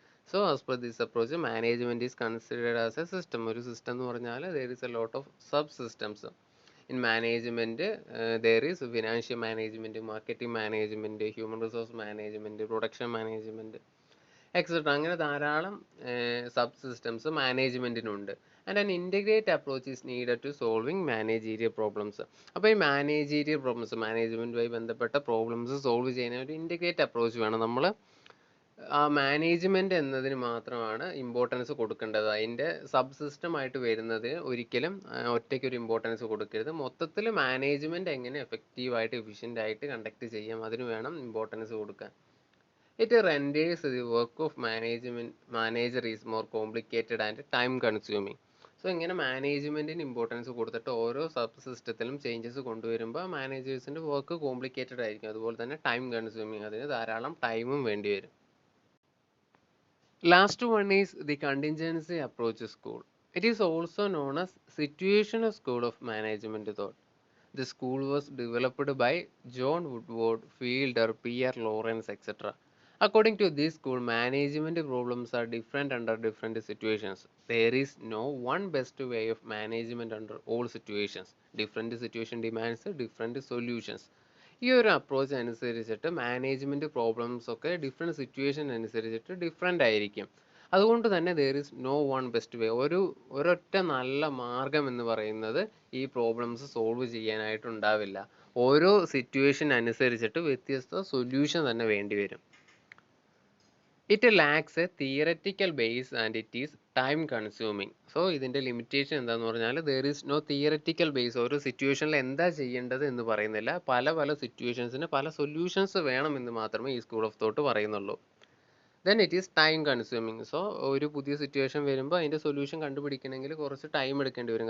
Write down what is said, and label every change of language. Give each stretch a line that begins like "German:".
English: So as per this approach, management is considered as a system.
Malayalam: ഒരു
English: system
Malayalam: എന്ന് പറഞ്ഞാൽ
English: there is a lot of subsystems. In management, there is financial management, marketing management, human resource management, production management, etc.
Malayalam: അങ്ങനെ ധാരാളം sub systems മാനേജ്മെൻറ്റിനുണ്ട്.
English: And an integrate approach is needed to solving managerial problems.
Malayalam: അപ്പോൾ ഈ managerial problems, മാനേജ്മെൻറ്റുമായി ബന്ധപ്പെട്ട problems solve ചെയ്യാൻ ഒരു integrate approach വേണം. നമ്മൾ ആ മാനേജ്മെൻറ്റ് എന്നതിന് മാത്രമാണ് ഇമ്പോർട്ടൻസ് കൊടുക്കേണ്ടത്. അതിൻ്റെ സബ് സിസ്റ്റം ആയിട്ട് വരുന്നത് ഒരിക്കലും ഒറ്റയ്ക്കൊരു ഇമ്പോർട്ടൻസ് കൊടുക്കരുത്. മൊത്തത്തിൽ മാനേജ്മെൻറ്റ് എങ്ങനെ എഫക്റ്റീവായിട്ട് എഫിഷ്യൻ്റ് ആയിട്ട് കണ്ടക്ട് ചെയ്യാം, അതിന് വേണം ഇമ്പോർട്ടൻസ് കൊടുക്കാൻ.
English: It renders the work of manager is more complicated and time consuming.
Malayalam: So ഇങ്ങനെ മാനേജ്മെൻറ്റിന് ഇമ്പോർട്ടൻസ് കൊടുത്തിട്ട് ഓരോ സബ് സിസ്റ്റത്തിലും ചേഞ്ചസ് കൊണ്ടുവരുമ്പോൾ മാനേജേഴ്സിൻ്റെ വർക്ക് കോംപ്ലിക്കേറ്റഡ് ആയിരിക്കും. അതുപോലെ തന്നെ ടൈം കൺസ്യൂമിങ്, അതിന് ധാരാളം ടൈമും വേണ്ടി വരും.
English: Last one is the contingency approach school. It is also known as situational school of management thought. The school was developed by John Woodward, Fielder, Pierre Lawrence, etc. According to this school, management problems are different under different situations. There is no one best way of management under all situations. Different situation demands different solutions.
Malayalam: ഈ ഒരു approach അനുസരിച്ചിട്ട് management problems ഒക്കെ different situation അനുസരിച്ചിട്ട് different ആയിരിക്കും. അതുകൊണ്ട് തന്നെ
English: there is no one best way.
Malayalam: ഒരൊറ്റ നല്ല മാർഗം എന്ന് പറയുന്നത് ഈ പ്രോബ്ലംസ് സോൾവ് ചെയ്യാനായിട്ടുണ്ടാവില്ല. ഓരോ സിറ്റുവേഷൻ അനുസരിച്ചിട്ട് വ്യത്യസ്ത സൊല്യൂഷൻ തന്നെ വേണ്ടി വരും.
English: It lacks a theoretical base and it is time consuming.
Malayalam: So ഇതിൻ്റെ ലിമിറ്റേഷൻ എന്താണെന്ന് പറഞ്ഞാൽ
English: there is no theoretical base.
Malayalam: ഓരോ സിറ്റുവേഷനിൽ എന്താ ചെയ്യേണ്ടത് എന്ന് പറയുന്നില്ല. പല സിറ്റുവേഷൻസിന് പല സൊല്യൂഷൻസ് വേണമെന്ന് മാത്രമേ ഈ സ്കൂൾ ഓഫ് തോട്ട് പറയുന്നുള്ളൂ.
English: Then it is time consuming.
Malayalam: So ഒരു പുതിയ സിറ്റുവേഷൻ വരുമ്പോൾ അതിൻ്റെ സൊല്യൂഷൻ കണ്ടുപിടിക്കണമെങ്കിൽ കുറച്ച് ടൈം എടുക്കേണ്ടി വരും.